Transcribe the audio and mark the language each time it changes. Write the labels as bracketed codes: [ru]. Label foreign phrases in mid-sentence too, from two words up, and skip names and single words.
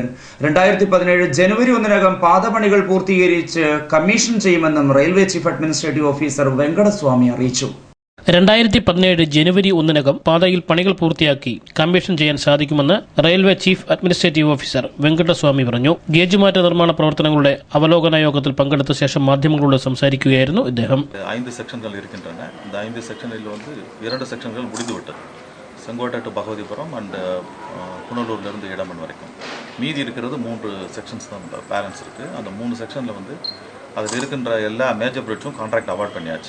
[ml] 2017 ജനുവരി 1 പാതപണികൾ പൂർത്തീകരിച്ച് കമ്മീഷൻ ചെയ്യുമെന്നും റെയിൽവേ ചീഫ് അഡ്മിനിസ്ട്രേറ്റീവ് ഓഫീസർ വെങ്കടസ്വാമി അറിയിച്ചു. 2017 ജനുവരി 1 പാതയിൽ പണികൾ പൂർത്തിയാക്കി കമ്മീഷൻ ചെയ്യാൻ സാധിക്കുമെന്ന് റെയിൽവേ ചീഫ് അഡ്മിനിസ്ട്രേറ്റീവ് ഓഫീസർ വെങ്കടസ്വാമി പറഞ്ഞു. ഗേജുമാറ്റ നിർമ്മാണ പ്രവർത്തനങ്ങളുടെ അവലോകന യോഗത്തിൽ പങ്കെടുത്ത ശേഷം മാധ്യമങ്ങളോട് സംസാരിക്കുകയായിരുന്നു ഇദ്ദേഹം. [ta] 5 செக்ஷன்கள் இருக்கின்றன. இந்த 5 செக்ஷனில் 2 செக்ஷன்கள் முடிந்துவிட்டது. செங்கோட்டை டு பகவதிபுரம் அண்ட் புனலூர்லேருந்து இடமன் வரைக்கும். மீதி இருக்கிறது 3 செக்ஷன்ஸ் தான் பேலன்ஸ் இருக்குது. அந்த 3 செக்ஷனில் அதில் இருக்கின்ற எல்லா மேஜர் பிரிட்ஜும் [en] contract award [ta] பண்ணியாச்சு.